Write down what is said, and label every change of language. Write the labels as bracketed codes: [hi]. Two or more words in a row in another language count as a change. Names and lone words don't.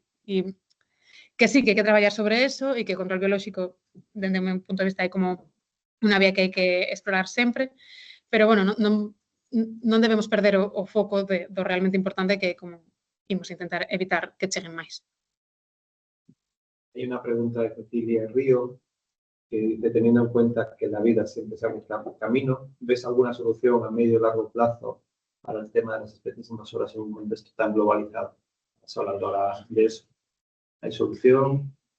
[gl] E que sí, que hai que traballar sobre eso e que o control biolóxico, dende o meu punto de vista, é como unha vía que hai que explorar sempre, pero, bueno, non debemos perder o foco do realmente importante que é como imos intentar evitar que cheguen máis. [es] Hay una pregunta de Cecilia Río, que dice, teniendo en cuenta que la vida siempre se busca por camino, ¿ves alguna solución a medio y largo plazo para el tema de las especies invasoras en un contexto tan globalizado? Estás hablando ahora de eso. ¿Hay solución?